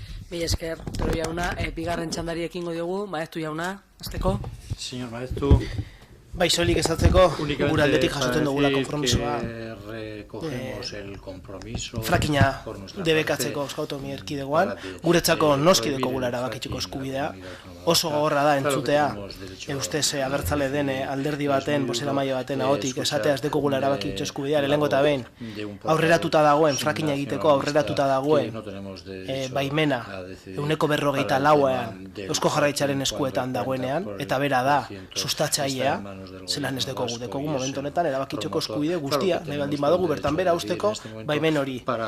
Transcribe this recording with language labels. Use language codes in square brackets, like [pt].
[eu] Mila esker, Otero jauna, bigarren txandari ekingo diogu, Maeztu jauna, azteko. [es] Señor Maeztu. [eu] Bai, soilik ezatzeko, gure aldetik jasoten dugula konpromisoa. [es] Recogemos el compromiso. [eu] Frakina debekatzeko Euskal Autonomia Erkidegoan, guretzako noski dekogula erabakitzuko eskubidea. Oso gogorra da entzutea, ustez abertzale den alderdi baten, bozeramaile baten ahotik esatea ez dekogula erabakitzu eskubidea, lehengo eta behin aurreratuta dagoen, frakina egiteko aurreratuta dagoen baimena 154 Eusko Jarraitzaren eskuetan dagoenean, eta bera da sustatzailea, zelan ez dekogu momentu honetan erabakitzuko eskubide guztia, nahi baldin badugu bertan bera usteko baimen hori.